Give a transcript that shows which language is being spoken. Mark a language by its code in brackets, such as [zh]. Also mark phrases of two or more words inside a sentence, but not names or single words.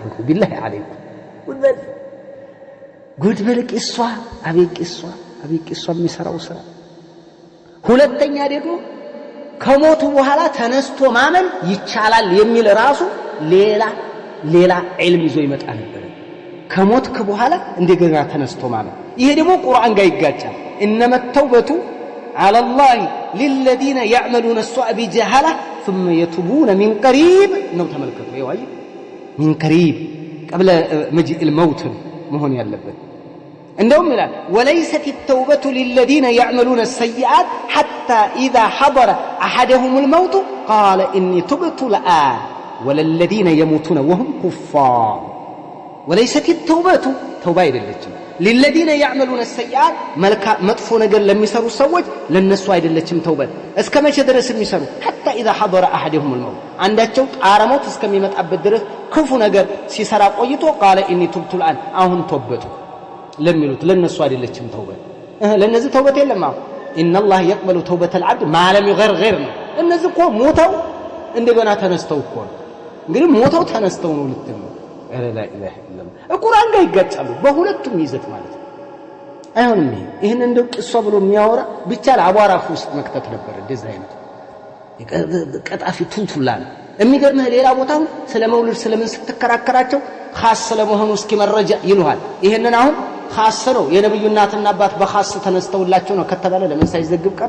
[ar] بالله عليكم [am] ጉድ በልቅ እሷ አቤት እሷ የሚሰራው ስራ። ሁለተኛ ደግሞ ከሞቱ በኋላ ተነስቶ ማመን ይቻላል የሚል ራሱ ሌላ ዒልም ይዞ ይመጣ ነበር። ከሞትክ በኋላ እንደገና ተነስቶ ማመን ይሄ ደግሞ ቁርአን ጋር ይጋጫል። [ar] إنما التوبة على الله للذين يعملون السوء بجهالة ثم يتوبون من قريب [am] ነው ተመልከቱ። ይዋይ [ar] من قريب قبل مجيء الموت [am] መሆን ያለበት። እንደውም ይላል [ar] وليست التوبة للذين يعملون السيئات حتى إذا حضر أحدهم الموت قال إني تبت الآن وللذين يموتون وهم كفار وليست التوبة توبة አይደለችም للذين يعملون السيئات [am] መጥፎ ነገር ለሚሰሩ ሰዎች ለነሱ አይደለችም ተውበት። እስከ መቼ ድረስ የሚሰሩ [ar] حتى إذا حضر أحدهم الموت [am] አንዳቸው ጣረሞት እስከሚመጣበት ድረስ ክፉ ነገር ሲሰራ ቆይቶ [ar] قال إني تبت الآن [am] አሁን ተውበቱ ለሚሉት ለነሱ አይደለችም ተውበት። ለነዚህ ተውበት የለም። [ar] إن الله يقبل توبة العبد ما لم يغرغر [am] ነው። እነዚህ እኮ ሞተው እንደገና ተነስተው እኮ እንግዲህ ሞተው ተነስተው ነው ልትል [ar] لا إله إلا الله القرآن [am] ጋር ይጋጫሉ በሁለቱም ይዘት ማለት ነው። አይሆንም። ይሄን እንደው ቅሷ ብሎ የሚያወራ ብቻ ለአቧራፍ ውስጥ መክተት ነበር። እንደዛ አይነት ቀጣፊ ቱልቱላ ነው። የሚገርምህ ሌላ ቦታው ስለ መውሊድ ስለምን ስትከራከራቸው ኻስ ስለመሆኑ እስኪ መረጃ ይሉሃል። ይሄንን አሁን ኻስ ነው የነብዩ እናትና አባት በኻስ ተነስተውላቸው ነው ከተባለ ለምን ሳይዘግብ ቀረ?